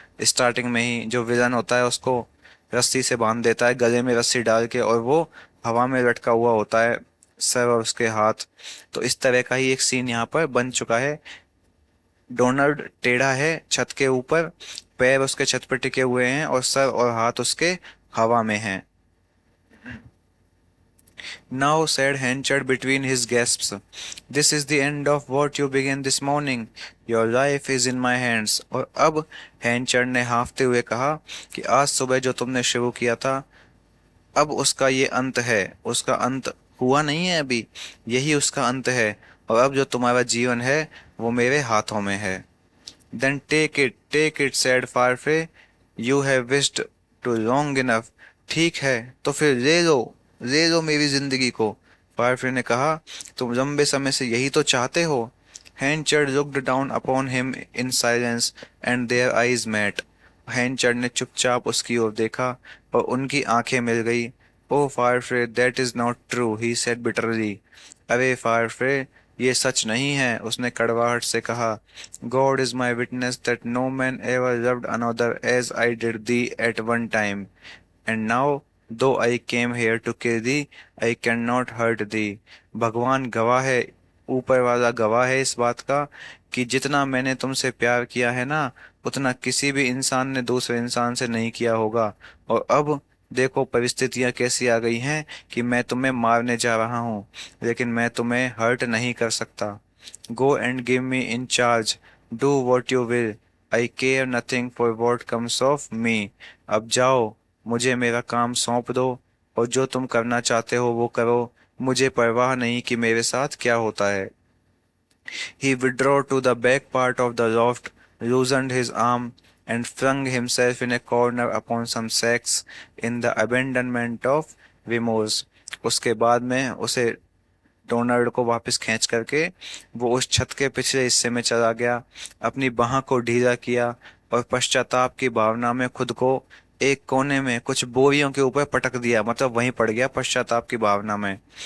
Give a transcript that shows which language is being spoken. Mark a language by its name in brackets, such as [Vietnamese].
[Hindi] Starting में ही जो villain होता है उसको रस्सी से बांध देता है, गले में रस्सी डाल के, और वो हवा में लटका हुआ होता है, सर और उसके हाथ। तो इस तरह का ही एक सीन यहाँ पर बन चुका है। डोनाल्ड टेढ़ा है छत के ऊपर, पैर उसके छत पर टिके हुए हैं और सर और हाथ उसके हवा में हैं। [English] Now, said Henchard between his gasps, this is the end of what you began this morning. Your life is in my hands. [Hindi] और अब हैंचर्ड ने हाँफते हुए कहा कि आज सुबह जो तुमने शुरू किया था, अब उसका ये अंत है। उसका अंत हुआ नहीं है अभी, यही उसका अंत है, और अब जो तुम्हारा जीवन है वो मेरे हाथों में है। [English] Then take it, said Farfre. You have wished too long enough. [Hindi] ठीक है, तो फिर ले लो मेरी जिंदगी को। फारफे ने कहा, तुम लंबे समय से यही तो चाहते हो। [English] Henchard looked down upon him in silence and their eyes met. [Hindi] हैंचर्ड ने चुपचाप उसकी ओर देखा और उनकी आंखें मिल गई। [English] O Farfrae, that is not true, he said bitterly. [Hindi] अरे फारफे, ये सच नहीं है, उसने कड़वाहट से कहा। [English] God is my witness that no man ever loved another as I did thee at one time, and now though I came here to kill thee, I cannot hurt thee. [Hindi] भगवान गवाह है, ऊपर वाला गवाह है इस बात का, कि जितना मैंने तुमसे प्यार किया है ना, उतना किसी भी इंसान ने दूसरे इंसान से नहीं किया होगा। और अब देखो परिस्थितियां कैसी आ गई हैं कि मैं तुम्हें मारने जा रहा हूँ, लेकिन मैं तुम्हें हर्ट नहीं कर सकता। [English] Go and give me in charge, do what you will, I care nothing for what comes of me. [Hindi] अब जाओ, मुझे मेरा काम सौंप दो, और जो तुम करना चाहते हो वो करो, मुझे परवाह नहीं कि मेरे साथ क्या होता है। [English] He withdrew to the back part of the loft, loosened his arm, and flung himself in a corner upon some sacks in the abandonment of remorse. [Hindi] उसके बाद में उसे डोनाल्ड को वापस खींच करके वो उस छत के पिछले हिस्से में चला गया, अपनी बाह को ढीला किया और पश्चाताप की भावना में खुद को एक कोने में कुछ बोरियों के ऊपर पटक दिया, मतलब वहीं पड़ गया पश्चाताप की भावना में।